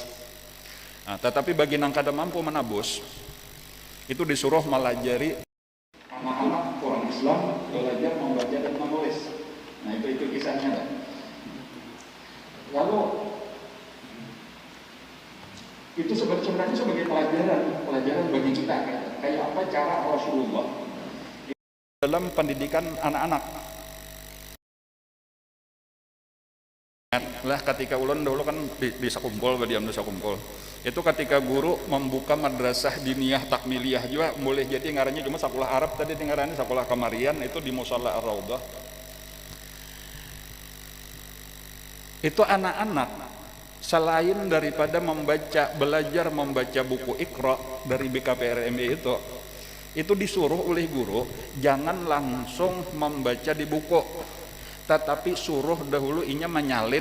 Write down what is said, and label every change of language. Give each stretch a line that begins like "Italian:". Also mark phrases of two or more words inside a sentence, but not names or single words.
Banjar: Nah, tetapi bagi yang kada mampu menebus itu disuruh melajari anak-anak orang Islam belajar membaca dan menulis. Nah itu kisahnya lah. Lalu itu sebenarnya sebagai pelajaran bagi kita, kayak apa cara Rasulullah dalam pendidikan anak-anak. Lah ketika ulun dulu kan di Sakumpul, diam di Sakumpul. Itu ketika guru membuka madrasah diniyah takmiliyah juga, boleh jadi ngarannya cuma sekolah Arab tadi ngarannya sekolah Kamarian, itu di Musalla Ar-Raudhah. Itu anak-anak selain daripada belajar membaca buku Iqra dari BKPRMI itu disuruh oleh guru jangan langsung membaca di buku, tetapi suruh dahulu inya menyalin.